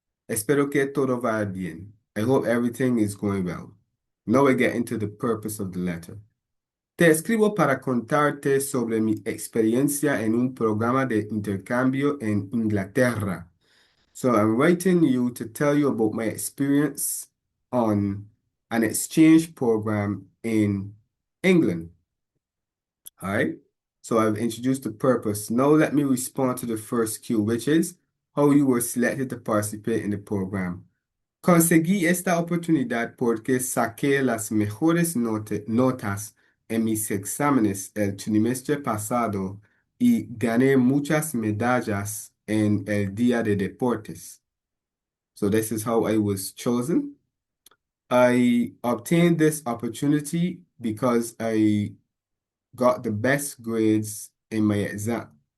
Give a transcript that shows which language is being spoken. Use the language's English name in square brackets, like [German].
[Spanish] Espero que todo vaya bien. [English] I hope everything is going well. Now we get into the purpose of the letter. [Spanish] Te escribo para contarte sobre mi experiencia en un programa de intercambio en Inglaterra. [English] So I'm writing you to tell you about my experience on an exchange program in England. All right. So I've introduced the purpose. Now let me respond to the first cue, which is how you were selected to participate in the program. [Spanish] Conseguí esta oportunidad porque saqué las mejores notas en mis exámenes el trimestre pasado y gané muchas medallas en el día de deportes. [English] So this is how I was chosen. I obtained this opportunity because I got the best grades in my exam.